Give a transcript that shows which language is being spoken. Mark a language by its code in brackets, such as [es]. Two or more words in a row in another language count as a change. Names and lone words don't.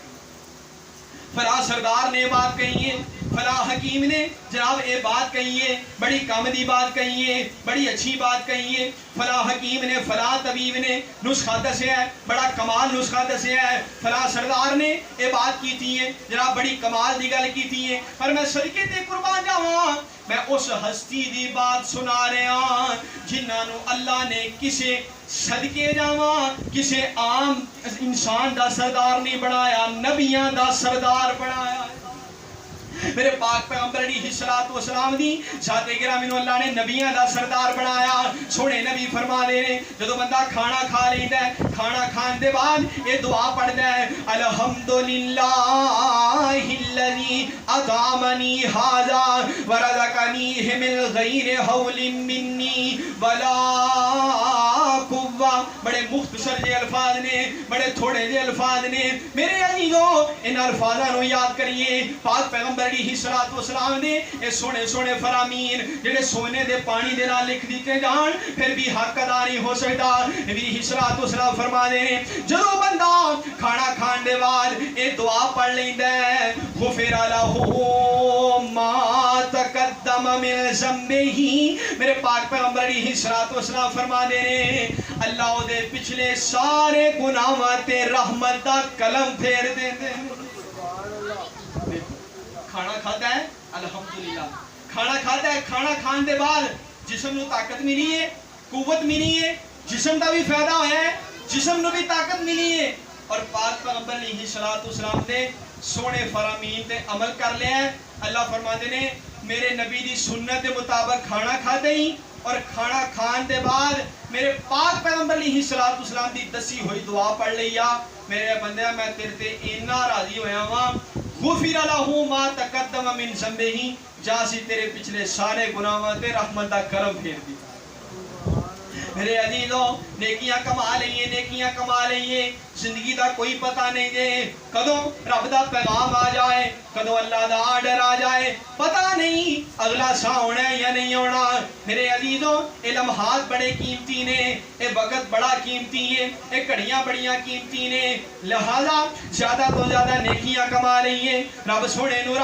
[pa] فلاں سردار نے بات کہی ہے, فلاں حکیم نے جناب اے بات کہی ہے, بڑی کام دی بات کہی ہے, بڑی اچھی بات کہی ہے. فلاں حکیم نے فلاں طبیب نے نسخہ دسیا ہے, بڑا کمال نسخہ دسیا ہے. فلاں سردار نے اے بات کی تھی ہے جناب بڑی کمال دی گل کی تھی ہے. پر میں صدقے تے قربان جاواں, میں اس ہستی دی بات سنا رہا جنہاں نو اللہ نے کسے صدقے جاواں کسے عام انسان دا سردار نہیں بنایا, نبیاں دا سردار بنایا. میرے پاک پیغمبر [ar] علیہ الصلوۃ والسلام [pa] دی ذات گرامی نو اللہ نے نبیاں دا سردار بنایا. سونے نبی فرما دے نے جدو بندہ کھانا کھا لیندا ہے, کھانا کھان دے بعد یہ دعا پڑھدا ہے [ar] الحمدللہ الذی اطعمنی ھذا ورزقنی من غیر حول منی ولا قوہ. [pa] بڑے مختصر جے الفاظ نے, بڑے تھوڑے جے الفاظ نے. میرے عزیزو ان الفاظاں نو یاد کریے. پاک پیغمبر [ar] علیہ الصلوۃ والسلام [pa] نے اے سونے فرامین جڑے سونے دے پانی دے نال لکھ دیتے جان پھر بھی حق ادا نہیں ہو سکتا. نبی [ar] علیہ الصلوۃ والسلام [pa] فرما دے جدو بندہ کھانا کھان دے بعد اے دعا پڑھ لیندا ہے [ar] غفر لہ ما تقدم من ذنبہ. [pa] میرے پاک پیغمبر [ar] علیہ الصلوۃ والسلام [pa] فرما دے اللہ او دے پچھلے سارے گناہاں تے رحمت دا قلم پھیر دیندے. کھانا کھاتا ہے الحمدللہ, کھانا کھاتا ہے, کھانا کھان دے بعد جسم نو طاقت ملی ہے, قوت ملی ہے, جسم دا بھی فائدہ ہویا ہے, جسم نو بھی طاقت ملی ہے. اور پاک پیغمبر [ar] علیہ الصلوۃ والسلام [pa] نے سونے فرامین تے عمل کر لیا ہے. اللہ فرماتے نے میرے نبی دی سنت دے مطابق کھانا کھاتے ہی اور کھانا کھان دے بعد میرے پاک پیغمبر [ar] علیہ السلام [pa] دی دسی ہوئی دعا پڑھ لیا. میرے بندے میں تیرے تے اینا راضی ہویا ہاں [ar] غفر لہ ما تقدم من ذنبہ, [pa] جاسی تیرے پچھلے سارے گناہاں تے رحمت دا کرم پھیر دی. میرے عزیزوں نیکیاں کما لئیے نیکیاں کما لئیے زندگی دا کوئی پتہ نہیں دے کدوں رب دا پیغام آ جائے کدوں اللہ دا آرڈر آ جائے پتہ نہیں اگلا سا ہونا ہے یا نہیں ہونا میرے عزیزوں اے لمحات بڑے قیمتی نے اے وقت بڑا قیمتی ہے اے گھڑیاں بڑیاں قیمتی نے لہذا زیادہ تو زیادہ نیکیاں کما لئیے رب سونے نو